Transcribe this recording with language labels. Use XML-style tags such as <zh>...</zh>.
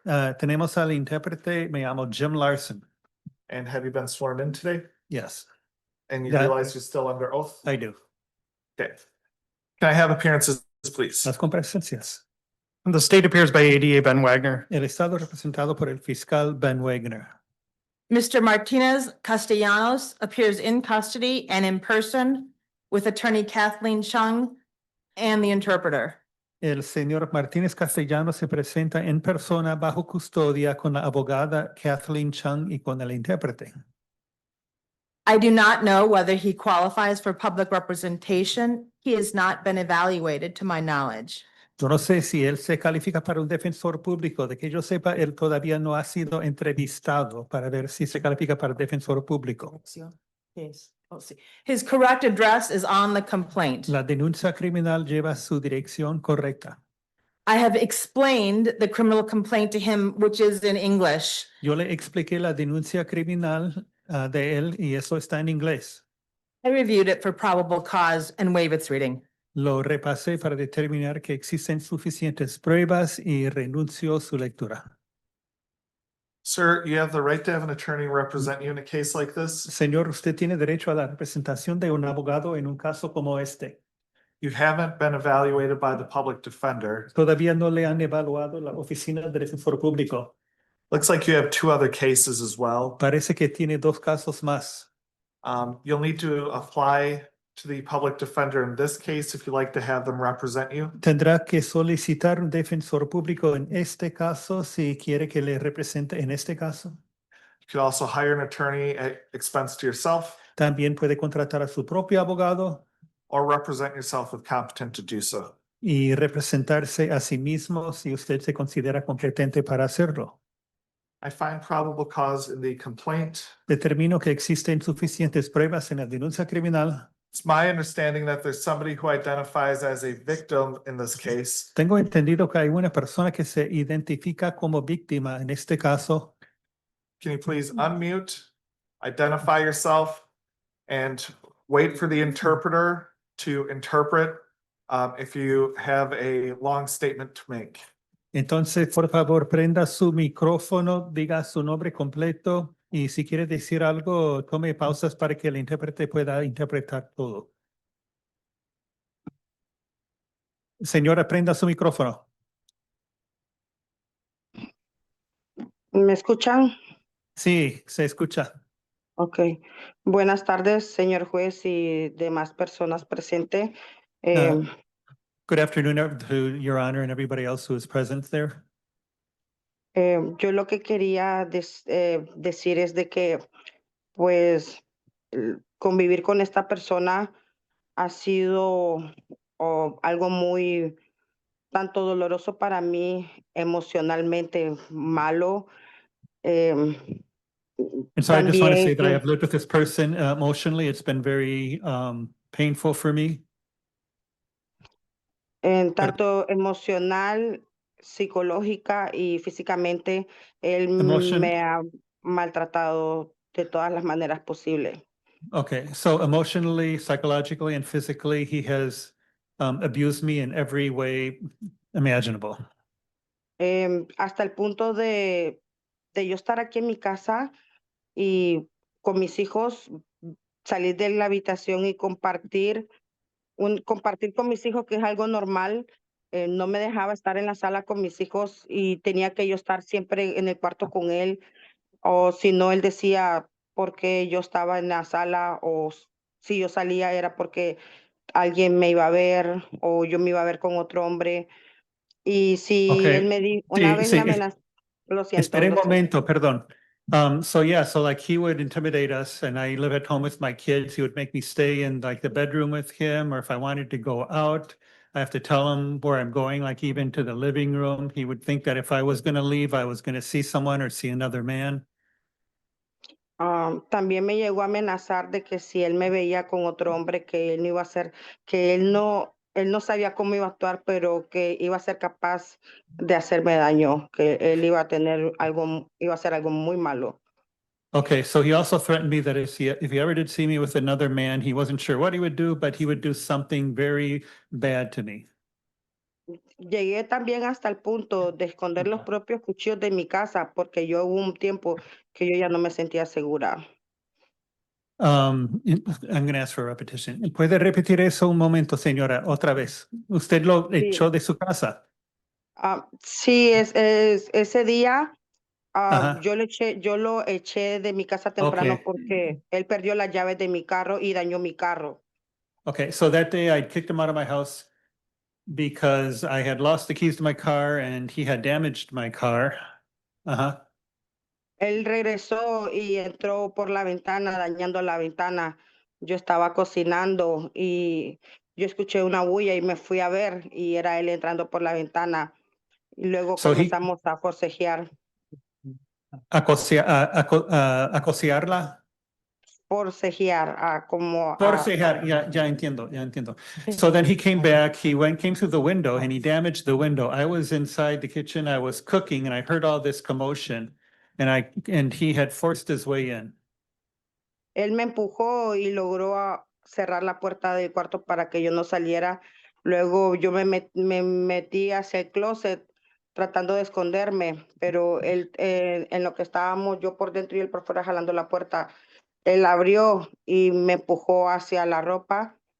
<es>Tenemos al intérprete, me llamo Jim Larson.</es> <en>And have you been sworn in today? Yes, And you That- realize you're still under oath? I do. Okay. Can I have appearances, please?</en> <es>Las comparecencias.</es> <en>The state appears by ADA Ben Wagner.</en> <es>El estado representado por el fiscal Ben Wagner.</es> <en>Mr. Martinez Castellanos appears in custody and in person with attorney Kathleen Chung and the interpreter.</en> <es>El señor Martínez Castellanos se presenta en persona bajo custodia con la abogada Kathleen Chung y con el intérprete.</es> <en>I do not know whether he qualifies for public representation. He has not been evaluated to my knowledge.</en> <es>Yo no sé si él se califica para un defensor público. De que yo sepa, él todavía no ha sido entrevistado para ver si se califica para defensor público.</es> <en>His correct address is on the complaint.</en> <es>La denuncia criminal lleva su dirección correcta.</es> <en>I have explained the criminal complaint to him, which is in English.</en> <es>Yo le expliqué la denuncia criminal de él y eso está en inglés.</es> <en>I reviewed it for probable cause and waive its reading.</en> <es>Lo repasé para determinar que existen suficientes pruebas y renuncio su lectura.</es> <en>Sir, you have the right to have an attorney represent you in a case like this.</en> <es>Señor, usted tiene derecho a la representación de un abogado en un caso como este.</es> <en>You haven't been evaluated by the public defender.</en> <es>Todavía no le han evaluado la oficina del defensor público.</es> <en>Looks like you have 2 other cases as well.</en> <es>Parece que tiene 2 casos más.</es> <en>You'll need to apply to the public defender in this case if you'd like to have them represent you.</en> <es>Tendrá que solicitar un defensor público en este caso si quiere que le represente en este caso.</es> <en>You could also hire an attorney at expense to yourself</en> <es>También puede contratar a su propio abogado</es> <en>or represent yourself if competent to do so.</en> <es>y representarse a sí mismo si usted se considera competente para hacerlo.</es> <en>I find probable cause in the complaint.</en> <es>Determino que existen suficientes pruebas en la denuncia criminal.</es> <en>It's my understanding that there's somebody who identifies as a victim in this case.</en> <es>Tengo entendido que hay una persona que se identifica como víctima en este caso.</es> <en>Can you please unmute, identify yourself, and wait for the interpreter to interpret if you have a long statement to make.</en> <es>Entonces, por favor, prenda su micrófono, diga su nombre completo y si quiere decir algo, tome pausas para que el intérprete pueda interpretar todo. Señora, prenda su micrófono. ¿Me escuchan? Sí, se escucha. Ok. Buenas tardes, señor juez y demás personas presentes.</es> <en>Good afternoon to Your Honor and everybody else who is present there.</en> <es>Yo lo que quería decir es de que, pues, convivir con esta persona ha sido algo muy, tanto doloroso para mí, emocionalmente malo.</es> <en>And so I just want to say that I</en> <es>También,</es> <en>have lived with this person emotionally. It's been very painful for me.</en> <es>tanto emocional, psicológica y físicamente, él</es> <en>Emotion.</en> <es>me ha maltratado de todas las maneras posibles.</es> <en>Okay, so emotionally, psychologically, and physically, he has abused me in every way imaginable.</en> <es>hasta el punto de yo estar aquí en mi casa y con mis hijos, salir de la habitación y compartir con mis hijos, que es algo normal. No me dejaba estar en la sala con mis hijos y tenía que yo estar siempre en el cuarto con él, o si no, él decía porque yo estaba en la sala, si yo salía era porque alguien me iba a ver o yo me iba a ver con otro hombre. Y si él</es> <en>Okay.</en> <es>me dijo, una Sí, vez me amenazó, lo siento, Espere un lo siento. momento, perdón.</es> <en>So yeah, so like he would intimidate us and I live at home with my kids. He would make me stay in like the bedroom with him, or if I wanted to go out, I have to tell him where I'm going, like even to the living room. He would think that if I was gonna leave, I was gonna see someone or see another man.</en> <es>También me llegó a amenazar de que si él me veía con otro hombre, que él no iba a ser, que él no sabía cómo iba a actuar, pero que iba a ser capaz de hacerme daño, que él iba a tener algo, iba a hacer algo muy malo.</es> <en>Okay, so he also threatened me that if he ever did see me with another man, he wasn't sure what he would do, but he would do something very bad to me.</en> <es>Llegué también hasta el punto de esconder los propios cuchillos de mi casa, porque yo hubo un tiempo que yo ya no me sentía segura.</es> <en>I'm going to ask for a repetition.</en> <es>¿Puede repetir eso un momento, señora, otra vez? ¿Usted lo Sí, echó de su casa? sí, ese día Ajá. yo lo eché de mi casa temprano</es> <en>Okay.</en> <es>porque él perdió las llaves de mi carro y dañó mi carro.</es> <en>Okay. So that day I kicked him out of my house because I had lost the keys to my car and he had damaged my car. Uh-huh.</en> <es>Él regresó y entró por la ventana, dañando la ventana. Yo estaba cocinando y yo escuché una bulla y me fui a ver y era él entrando por la ventana. Y luego</es> <en>So he</en> <es>comenzamos a forcejear, acociarla. forcejear, Forcejar, ya entiendo, ya entiendo.</es> <en>So then he came back, came through the window and he damaged the window. I was inside the kitchen, I was cooking and I heard all this commotion and he had forced his way in.</en> <es>Él me empujó y logró cerrar la puerta del cuarto para que yo no saliera. Luego yo me metí hacia el closet tratando de esconderme, pero él, en lo que estábamos yo por dentro y él por fuera jalando la puerta, él abrió y me empujó hacia la ropa.</es>